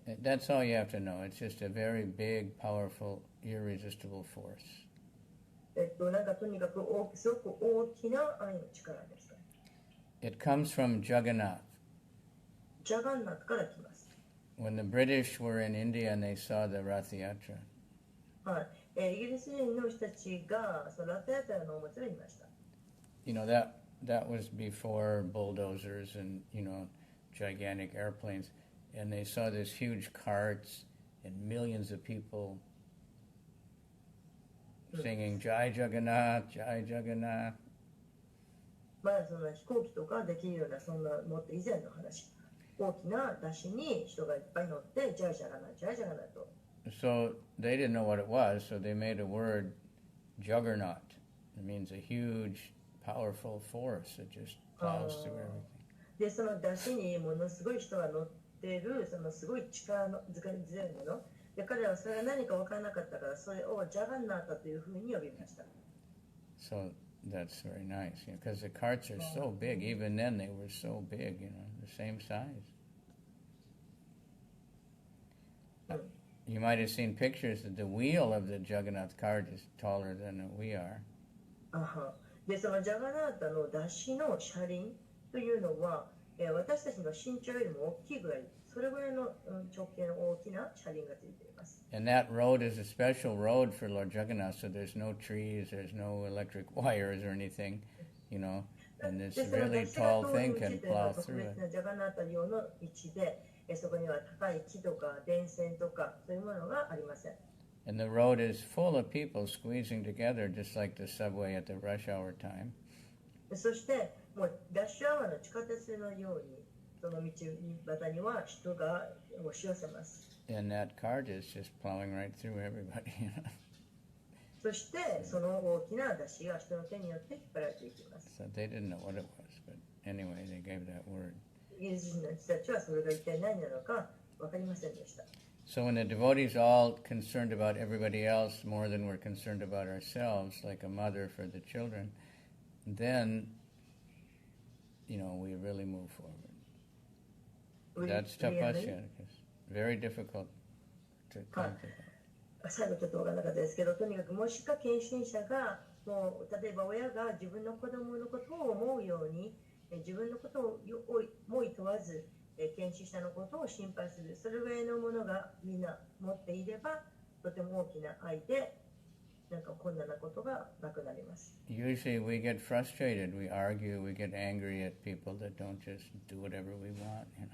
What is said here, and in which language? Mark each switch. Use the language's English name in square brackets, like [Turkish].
[English] That's all you have to know. It's just a very big, powerful, irresistible force. [Japanese] なんかとにかくすごく大きな愛の力ですか。 [English] It comes from Jagannath. [Japanese] ジャガンナットから来ます。 [English] When the British were in India and they saw the Rath Yatra. [Japanese] はい。イギリス人の人たちがそのラタヤトラのお祭りを見ました。 [English] That was before bulldozers and gigantic airplanes, and they saw this huge carts and millions of people singing Jai Jagannath, Jai Jagannath. [Japanese] まだその飛行機とかできるようなそんなもっと以前の話。大きな山車に人がいっぱい乗ってジャイジャガナジャイジャガナと。 [English] So they didn't know what it was, so they made a word, juggernaut. It means a huge, powerful force that just plows through everything. [Japanese] で、その山車にものすごい人が乗っている、そのすごい力の強いもの。で、彼らはそれが何か分からなかったから、それをジャガンナータというふうに呼びました。 [English] So that's very nice, because the carts are so big. Even then, they were so big, the same size. You might have seen pictures that the wheel of the Jagannath cart is taller than we are. [Japanese] で、そのジャガナータの山車の車輪というのは、私たちの身長よりも大きいぐらい、それぐらいの直径の大きな車輪がついています。 [English] And that road is a special road for Lord Jagannath, so there's no trees, there's no electric wires or anything, and this really tall thing can plow through it. [Japanese] ジャガナータ用の位置で、そこには高い木とか電線とかそういうものがありません。 [English] And the road is full of people squeezing together, just like the subway at the rush hour time. [Japanese] そして、もうラッシュアワーの地下鉄のように、その道端には人が押し寄せます。 [English] And that cart is just plowing right through everybody. [Japanese] そして、その大きな山車が人の手によって引っ張られていきます。 [English] So they didn't know what it was, but anyway, they gave that word. [Japanese] イギリス人の人たちはそれが一体何なのか分かりませんでした。 [English] So when the devotees all concerned about everybody else more than we're concerned about ourselves, like a mother for the children, then, we really move forward. That's tapasya. It's very difficult to come to that. [Japanese] 最後ちょっと分からなかったですけど、とにかくもしか献身者がもう例えば親が自分の子供のことを思うように自分のことを思い問わず献身者のことを心配する、それぐらいのものがみんな持っていればとても大きな愛でなんか困難なことがなくなります。 [English] Usually we get frustrated, we argue, we get angry at people that don't just do whatever we want,